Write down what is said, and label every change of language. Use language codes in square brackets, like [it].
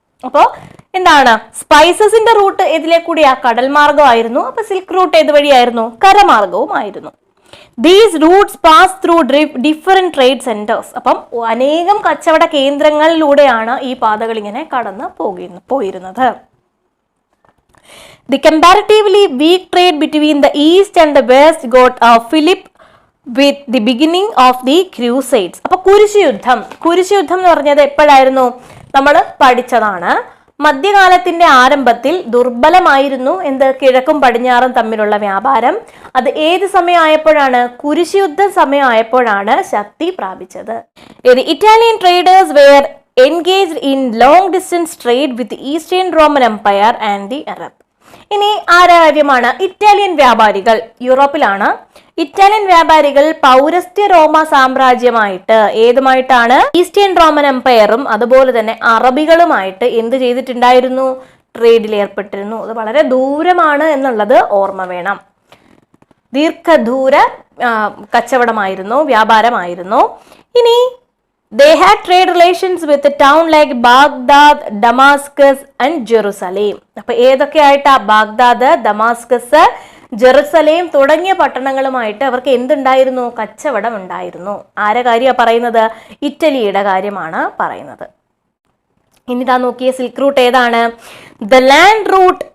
[ml] അപ്പോ എന്താണ് സ്പൈസസിന്റെ റൂട്ട് ഇതിലെ കൂടിയാ കടൽ മാർഗമായിരുന്നു. അപ്പൊ സിൽക്ക് റൂട്ട് ഏത് വഴിയായിരുന്നു? കരമാർഗവുമായിരുന്നു. [en] These routes pass through different trade centres. [ml] അപ്പം അനേകം കച്ചവട കേന്ദ്രങ്ങളിലൂടെയാണ് ഈ പാതകൾ ഇങ്ങനെ കടന്ന് പോയിരുന്നത്. [en] The comparatively weak trade between the East and the West got a fillip with the beginning of the Crusades. [ml] അപ്പൊ കുരിശുയുദ്ധം എന്ന് പറഞ്ഞത് എപ്പോഴായിരുന്നു? നമ്മൾ പഠിച്ചതാണ്. മധ്യകാലത്തിന്റെ ആരംഭത്തിൽ ദുർബലമായിരുന്നു കിഴക്കും പടിഞ്ഞാറും തമ്മിലുള്ള വ്യാപാരം. അത് ഏത് സമയമായപ്പോഴാണ്? കുരിശുയുദ്ധ സമയമായപ്പോഴാണ് ശക്തി പ്രാപിച്ചത്. [en] Italian traders were engaged in long distance trade with the Eastern Roman Empire and the Arab. [ml] ഇനി ആരാര്യമാണ്? ഇറ്റാലിയൻ വ്യാപാരികൾ. യൂറോപ്പിലാണ്. ഇറ്റാലിയൻ വ്യാപാരികൾ പൗരസ്ത്യ റോമ സാമ്രാജ്യമായിട്ട് ഏതുമായിട്ടാണ്? ഈസ്റ്റേൺ റോമൻ എംപയറും അതുപോലെ തന്നെ അറബികളുമായിട്ട് എന്ത് ചെയ്തിട്ടുണ്ടായിരുന്നു? ട്രേഡിൽ ഏർപ്പെട്ടിരുന്നു. അത് വളരെ ദൂരമാണ് എന്നുള്ളത് ഓർമ്മ വേണം. ദീർഘദൂര കച്ചവടമായിരുന്നു, വ്യാപാരമായിരുന്നു. [en] ഇനി they had trade relations with a town like Baghdad, Damascus and Jerusalem. [ml] അപ്പൊ ഏതൊക്കെ ആയിട്ടാ? ബാഗ്ദാദ്, ദമാസ്കസ്, ജെറുസലേം തുടങ്ങിയ പട്ടണങ്ങളുമായിട്ട് അവർക്ക് എന്തുണ്ടായിരുന്നു? കച്ചവടം ഉണ്ടായിരുന്നു. ആരെ കാര്യമാണ് പറയുന്നത്? ഇറ്റലിയുടെ കാര്യമാണ് പറയുന്നത്. ഇനിതാ നോക്കിയ സിൽക്ക് റൂട്ട് ഏതാണ്? [en] The land route.